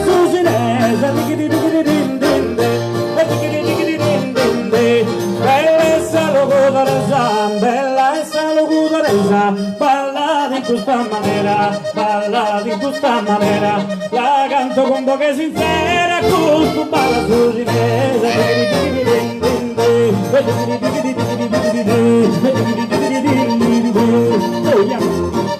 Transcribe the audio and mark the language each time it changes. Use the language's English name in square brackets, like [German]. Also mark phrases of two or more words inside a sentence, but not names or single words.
[Sardinian] su cinese, digiri digiri din din din, digiri digiri din din din, bella e salugudoresa, bella e salugudoresa, [Italian] ballate in questa maniera, ballate in questa maniera, la canto con boca sincera, con sto ballo [Sardinian] su cinese, digiri digiri din din din, digiri digiri digiri digiri din, digiri digiri din din din. Oh, yeah.